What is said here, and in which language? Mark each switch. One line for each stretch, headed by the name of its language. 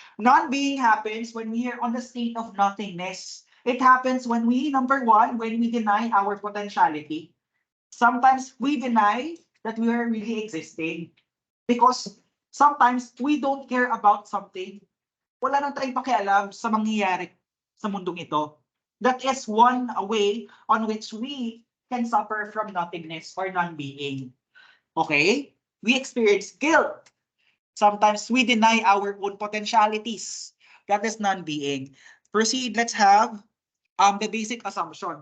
English: Non-being happens when we are on the state of nothingness. It happens when we, number one, when we deny our potentiality. Sometimes we deny that we are really existing. Because sometimes we don't care about something.
Filipino: Wala nang tayong pakialam sa mangyayari sa mundong ito.
English: That is one way on which we can suffer from nothingness or non-being. Okay? We experience guilt. Sometimes we deny our own potentialities. That is non-being. Proceed, let's have the basic assumption.